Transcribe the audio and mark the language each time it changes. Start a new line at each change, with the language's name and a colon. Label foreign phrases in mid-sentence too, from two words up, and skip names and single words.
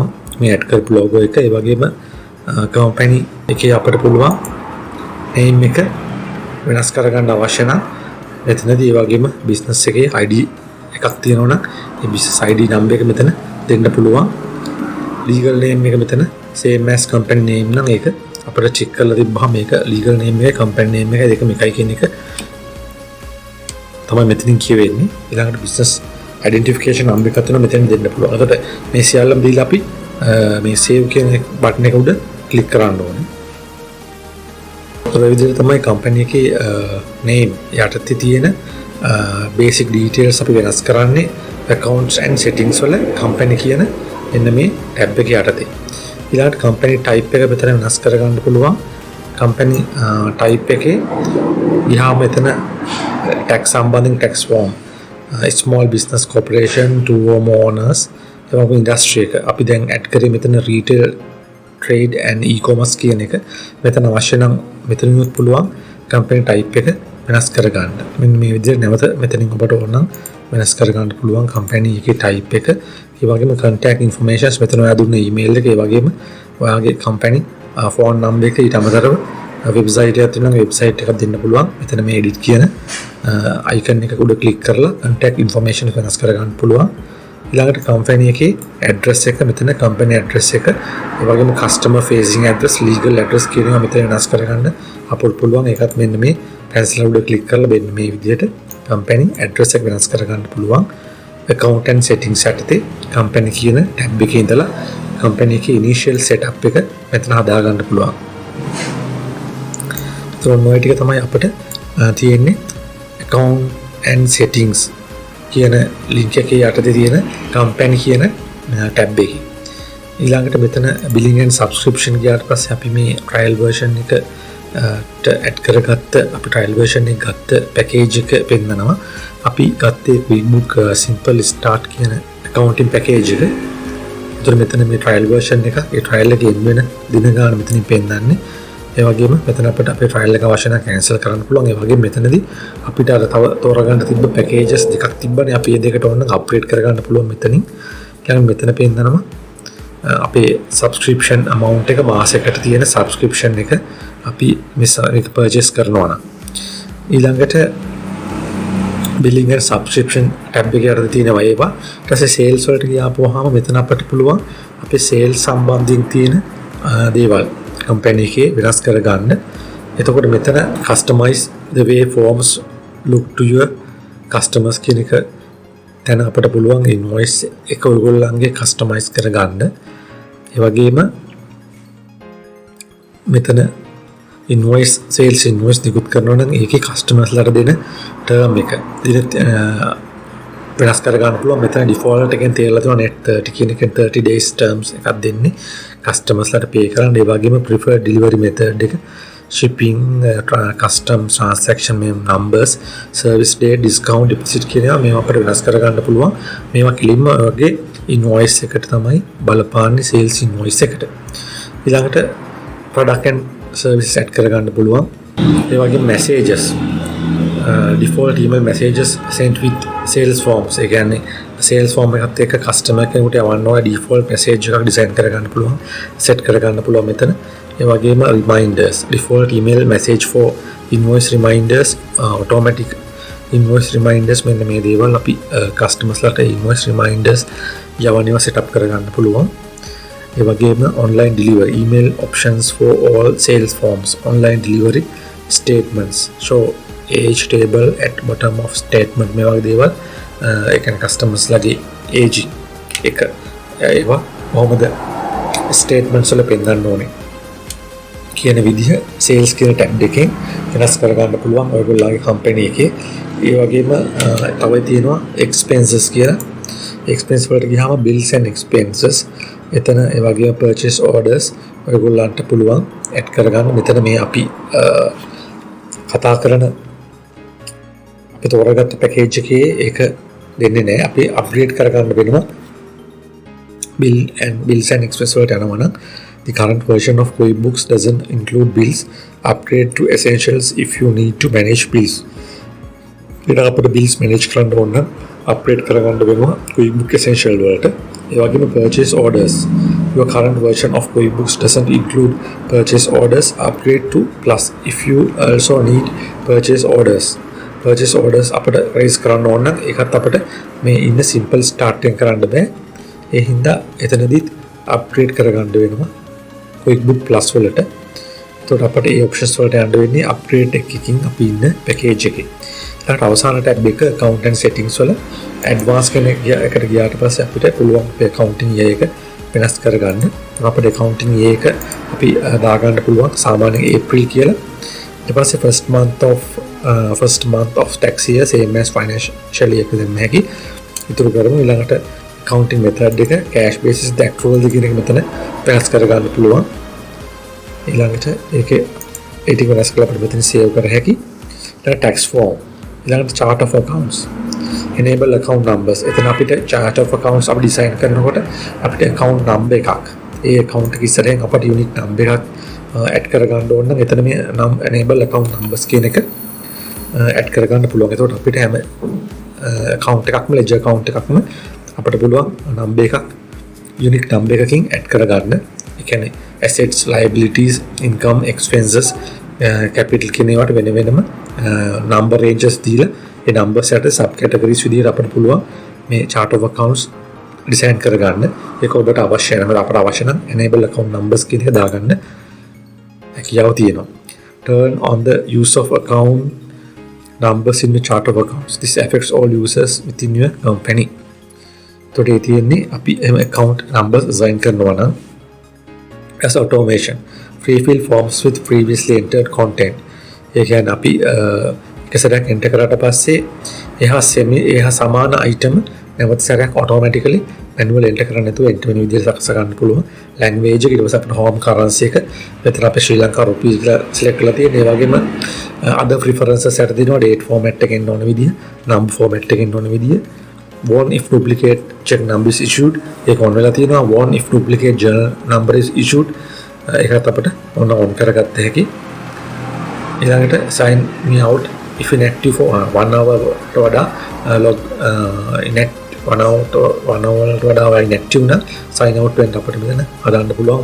Sinhala: මේ add කරපු logo එක ඒ වගේම company එකේ අපිට පුළුවන් name එක වෙනස් කරගන්න අවශ්‍ය නම් මෙතනදී ඒ වගේම බිස්නස් එකේ ID එකක් තියෙනවා නම් ඒ
English: business ID number
Sinhala: එක මෙතන දෙන්න පුළුවන්.
English: legal name
Sinhala: එක මෙතන
English: same as company name
Sinhala: නම් ඒක අපිට check කරලා තිබ්බහම මේක
English: legal name
Sinhala: එකයි
English: company name
Sinhala: එකයි දෙකම එකයි කියන එක තමයි මෙතනින් කියවෙන්නේ. ඊළඟට
English: business identification number
Sinhala: එකක් තියෙනවා මෙතන දෙන්න පුළුවන්. එතකොට මේ සියල්ලම දීලා අපි මේ save කියන බටන් එක උඩ click කරන්න ඕනේ. ඒ විදිහට තමයි company එකේ name යටතේ තියෙන
English: basic details
Sinhala: අපි වෙනස් කරන්නේ
English: accounts and settings
Sinhala: වල company කියන මෙන්න මේ tab එක යටතේ. ඊළඟට
English: company type
Sinhala: එක මෙතන වෙනස් කරගන්න පුළුවන්.
English: company type
Sinhala: එකේ ගියාම මෙතන tax සම්බන්ධයෙන්
English: tax form small business corporation to home owners
Sinhala: එවගේ industry එක අපි දැන් add කරේ මෙතන
English: retail trade and e-commerce
Sinhala: කියන එක. මෙතන අවශ්‍ය නම් මෙතනිනුත් පුළුවන්
English: company type
Sinhala: එක වෙනස් කරගන්න. මෙන්න මේ විදිහට නැවත මෙතනින් ඔබට ඕන නම් වෙනස් කරගන්න පුළුවන් company එකේ type එක. ඒ වගේම
English: contact informations
Sinhala: මෙතන ඔයා දුන්න email එක, ඒ වගේම ඔයාගේ
English: company phone number
Sinhala: එක, ඊට අමතරව website එකක් තියෙනවා website එකක් දෙන්න පුළුවන්. මෙතන මේ edit කියන icon එක උඩ click කරලා
English: contact information
Sinhala: වෙනස් කරගන්න පුළුවන්. ඊළඟට company එකේ address එක මෙතන
English: company address
Sinhala: එක, ඒ වගේම
English: customer facing address, legal address
Sinhala: කියනවා මෙතන වෙනස් කරගන්න අපිට පුළුවන්. ඒකත් මෙන්න මේ pencil උඩ click කරලා මෙන්න මේ විදිහට
English: company address
Sinhala: එක වෙනස් කරගන්න පුළුවන්.
English: account and settings
Sinhala: යටතේ company කියන tab එකේ ඉඳලා company එකේ
English: initial setup
Sinhala: එක මෙතන හදා ගන්න පුළුවන්. ඒතකොට මේ ටික තමයි අපිට තියෙන්නේ
English: account and settings
Sinhala: කියන link එකේ යටතේ තියෙන company කියන tab එකේ. ඊළඟට මෙතන
English: billing and subscription
Sinhala: ගියාට පස්සේ අපි මේ
English: trial version
Sinhala: එක add කරගත්ත අපි
English: trial version
Sinhala: එක ගත්ත package එක පෙන්නනවා. අපි ගත්තේ QuickBook simple start කියන
English: accounting package
Sinhala: එක. ඒතර මෙතන මේ
English: trial version
Sinhala: එක ඒ trial එකේ එන්න වෙන දින ගාන මෙතනින් පෙන්නන්නේ. ඒ වගේම මෙතන අපිට අපේ trial එක අවශ්‍ය නම් cancel කරන්න පුළුවන්. ඒ වගේම මෙතනදී අපිට අර තව තෝරගන්න තිබ්බ packages දෙකක් තිබ්බනේ. අපි මේ දෙකට ඕන නම් upgrade කරගන්න පුළුවන් මෙතනින්. ඊළඟ මෙතන පෙන්නනවා අපේ
English: subscription amount
Sinhala: එක මාසයකට තියෙන subscription එක අපි මේක purchase කරනවා නම්. ඊළඟට
English: billing and subscription tab
Sinhala: එකේ යටතේ තියෙනවා ඒවා. ඊට පස්සේ sales වලට ගියාපුවාම මෙතන අපිට පුළුවන් අපේ sales සම්බන්ධයෙන් තියෙන දේවල් company එකේ වෙනස් කරගන්න. එතකොට මෙතන
English: customize the way forms look to your customers
Sinhala: කියන එක දැන් අපිට පුළුවන් invoice එක ඔයගොල්ලන්ගේ customize කරගන්න. ඒ වගේම මෙතන
English: invoice sales invoice
Sinhala: නිකුත් කරනවා නම් ඒකේ customers ලාට දෙන term එක වෙනස් කරගන්න පුළුවන්. මෙතන default එකෙන් තියලා තියෙනවා net 30 කියන එකෙන්
English: 30 days terms
Sinhala: එකක් දෙන්නේ customers ලාට pay කරන්න. ඒ වගේම
English: preferred delivery method
Sinhala: එක,
English: shipping, customs transaction numbers, service date, discount, deposit
Sinhala: කියනවා මේවා අපිට වෙනස් කරගන්න පුළුවන්. මේවා කිලින්ම ඔයගේ invoice එකට තමයි බලපාන්නේ
English: sales invoice
Sinhala: එකට. ඊළඟට
English: product and services
Sinhala: add කරගන්න පුළුවන්. ඒ වගේම
English: messages default email messages sent with sales forms.
Sinhala: ඒ කියන්නේ
English: sales form
Sinhala: එකත් එක්ක customer කෙනෙකුට යවන්න ඕන
English: default message
Sinhala: එකක් design කරගන්න පුළුවන්, set කරගන්න පුළුවන් මෙතන. ඒ වගේම
English: reminders, default email message for invoice reminders, automatic invoice reminders
Sinhala: මෙන්න මේ දේවල් අපි customers ලාට
English: invoice reminders
Sinhala: යවන්නේවා
English: set up
Sinhala: කරගන්න පුළුවන්. ඒ වගේම
English: online delivery, email options for all sales forms, online delivery statements, show age table at bottom of statement
Sinhala: මේ වගේ දේවල් ඒ කියන්නේ customers ලාගේ age එක ඒවා කොහොමද statements වල පෙන්නන්න ඕනේ කියන විදිහ sales කියන tab එකෙන් වෙනස් කරගන්න පුළුවන් ඔයගොල්ලෝගේ company එකේ. ඒ වගේම තව තියෙනවා expenses කියලා. expense වලට ගියාම
English: bills and expenses
Sinhala: එතන ඒ වගේම
English: purchase orders
Sinhala: ඔයගොල්ලන්ට පුළුවන් add කරගන්න. මෙතන මේ අපි කතා කරන අපි තෝරාගත්ත package එකේ ඒක දෙන්නේ නැහැ. අපි upgrade කරගන්න වෙනවා.
English: bills and expenses
Sinhala: වලට යනවා නම්
English: the current version of QuickBooks doesn't include bills. Upgrade to essentials if you need to manage bills.
Sinhala: ඊට අපිට
English: bills manage
Sinhala: කරන්න ඕන නම් upgrade කරගන්න වෙනවා QuickBooks essential වලට. ඒ වගේම
English: purchase orders. Your current version of QuickBooks doesn't include purchase orders. Upgrade to Plus if you also need purchase orders. purchase orders
Sinhala: අපිට raise කරන්න ඕන නම් ඒකත් අපිට මේ ඉන්න
English: simple start
Sinhala: එකෙන් කරන්න බෑ. ඒ හින්දා එතනදිත් upgrade කරගන්න වෙනවා QuickBook Plus වලට. එතකොට අපිට මේ options වලට යන්න වෙන්නේ upgrade එකකින් අපි ඉන්න package එකේ. ඊට අවසාන tab එක
English: accountant settings
Sinhala: වල advanced එකට ගියාට පස්සේ අපිට පුළුවන්
English: accounting year
Sinhala: එක වෙනස් කරගන්න. අපිට
English: accounting year
Sinhala: එක අපි දාගන්න පුළුවන් සාමාන්‍යයෙන් April කියලා. ඊට පස්සේ
English: first month of tax year same as financial year
Sinhala: එක දෙන්න හැකි. ඉතුරු කරමු ඊළඟට
English: accounting method
Sinhala: එක
English: cash basis the accrual
Sinhala: කියන එක මෙතන වෙනස් කරගන්න පුළුවන්. ඊළඟට ඒකේ ඒ ටික වෙනස් කරලා අපිට මෙතන save කර හැකි. ඊළඟ
English: tax form
Sinhala: ඊළඟට
English: chart of accounts enable account numbers
Sinhala: එතන අපිට
English: chart of accounts
Sinhala: අපි design කරනකොට අපිට
English: account number
Sinhala: එකක් ඒ account එක ඉස්සරහින් අපිට
English: unique number
Sinhala: එකක් add කරගන්න ඕන නම් එතන මේ
English: enable account numbers
Sinhala: කියන එක add කරගන්න පුළුවන්. එතකොට අපිට හැම account එකක්ම
English: ledger account
Sinhala: එකක්ම අපිට පුළුවන් number එකක්
English: unique number
Sinhala: එකකින් add කරගන්න. ඒ කියන්නේ
English: assets, liabilities, income, expenses, capital
Sinhala: කියන ඒවාට වෙන වෙනම
English: number ranges
Sinhala: දීලා ඒ numbers යට
English: sub categories
Sinhala: විදිහට අපිට පුළුවන් මේ
English: chart of accounts
Sinhala: design කරගන්න. ඒක ඔබට අවශ්‍ය නම් අපට අවශ්‍ය නම්
English: enable account numbers
Sinhala: කියන එක දාගන්න හැකියාව තියෙනවා.
English: Turn on the use of account numbers in the chart of accounts. This affects all users within your company.
Sinhala: එතකොට ඒ තියෙන්නේ අපි
English: account numbers design
Sinhala: කරනවා නම්
English: as automation free fill forms with previously entered content.
Sinhala: ඒ කියන්නේ අපි එක සැරයක් enter කරාට පස්සේ එහා සමාන item නැවත සැරයක්
English: automatically manual enter
Sinhala: කරන්න නැතුව enter වෙන විදිහට සකස් කරන්න පුළුවන්. language එක ඊට පස්සේ අපිට
English: home currency
Sinhala: එක මෙතන අපේ ශ්‍රී ලංකා rupees කියලා select කරලා තියෙන. ඒ වගේම
English: other preferences set
Sinhala: දෙනවා
English: date format
Sinhala: එකෙන් ඕන විදිහ,
English: number format
Sinhala: එකෙන් ඕන විදිහ.
English: Warn if duplicate check number is issued
Sinhala: ඒක on වෙලා තියෙනවා.
English: Warn if duplicate journal number is issued
Sinhala: ඒකත් අපිට on කරගත්ත හැකි. ඊළඟට
English: sign me out if inactive for 1 hour
Sinhala: වඩා
English: log inactive 1 hour
Sinhala: වඩා inactive නම්
English: sign out
Sinhala: වෙන්න අපිට මෙතන හදාන්න පුළුවන්.